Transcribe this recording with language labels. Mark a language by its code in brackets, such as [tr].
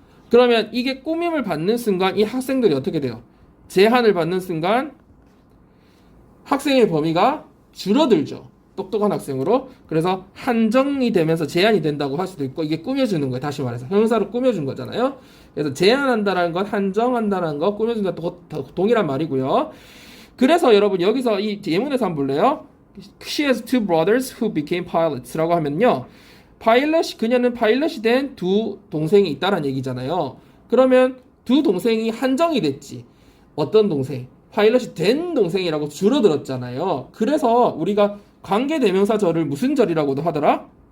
[ko] 그러면 이게 꾸밈을 받는 순간 이 학생들이 어떻게 돼요? 제한을 받는 순간 학생의 범위가 줄어들죠. 똑똑한 학생으로. 그래서 한정이 되면서 제한이 된다고 할 수도 있고 이게 꾸며주는 거예요. 다시 말해서 형용사로 꾸며준 거잖아요. 그래서 제한한다라는 건 한정한다라는 거 꾸며준다 동일한 말이고요. 그래서 여러분 여기서 이 예문에서 한번 볼래요? [en] She has two brothers who became pilots라고 하면요. [ko] 그녀는 파일럿이 된 두 동생이 있다는 얘기잖아요. 그러면 두 동생이 한정이 됐지. 어떤 동생? 파일럿이 된 동생이라고 줄어들었잖아요. 그래서 우리가 관계대명사절을 무슨 절이라고도 하더라?